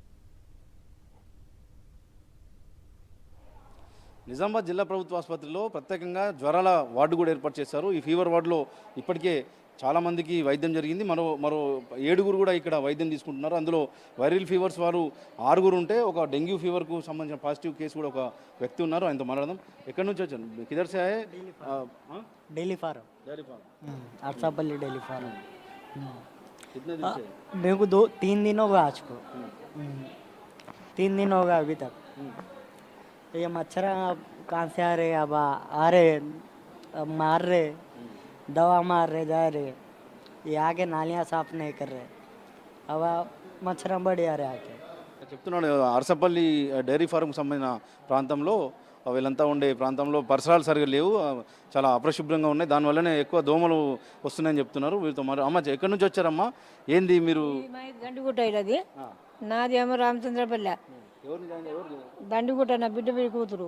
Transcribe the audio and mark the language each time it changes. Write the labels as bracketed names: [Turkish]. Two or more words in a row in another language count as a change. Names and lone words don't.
[Telugu] నిజామాబాద్ జిల్లా ప్రభుత్వ ఆసుపత్రిలో ప్రత్యేకంగా జ్వరాల వార్డు కూడా ఏర్పాటు చేశారు. ఈ ఫీవర్ వార్డులో ఇప్పటికే చాలామందికి వైద్యం జరిగింది. మరో 7 కూడా ఇక్కడ వైద్యం తీసుకుంటున్నారు. అందులో వైరల్ ఫీవర్స్ వారు 6 ఉంటే ఒక డెంగ్యూ ఫీవర్కు సంబంధించిన పాజిటివ్ కేసు కూడా ఒక వ్యక్తి ఉన్నారు. ఆయనతో మాట్లాడదాం. ఎక్కడి నుంచి వచ్చారు? [Hindi] किधर से आए? [English] daily farm డైరీ ఫార్మ్. अरसापल्ली daily farm [Hindi] कितने दिन से? मेरे को 2-3 दिन हो गया आज को 3 दिन हो गया अभी तक ये मच्छर कहाँ से आ रहे अब आ रहे अब मार रहे दवा मार रहे जा रहे ये आके नालियाँ साफ नहीं कर रहे अब मच्छर बढ़ आ रहे आके [Telugu] చెప్తున్నాడు అరసపల్లి డైరీ ఫార్మ్కి సంబంధించిన ప్రాంతంలో వీళ్ళంతా ఉండే ప్రాంతంలో పరిసరాలు సరిగా లేవు, చాలా అపరిశుభ్రంగా ఉన్నాయి. దానివల్లనే ఎక్కువ దోమలు వస్తున్నాయని చెప్తున్నారు. వీరితో మరి అమ్మ ఎక్కడి నుంచి వచ్చారమ్మా? ఏంది మీరు? దండిగుట్ట ఇది నాది ఏమో రామచంద్రపల్లె దండిగుట్ట, నా బిడ్డ బిడ్డ కూతురు.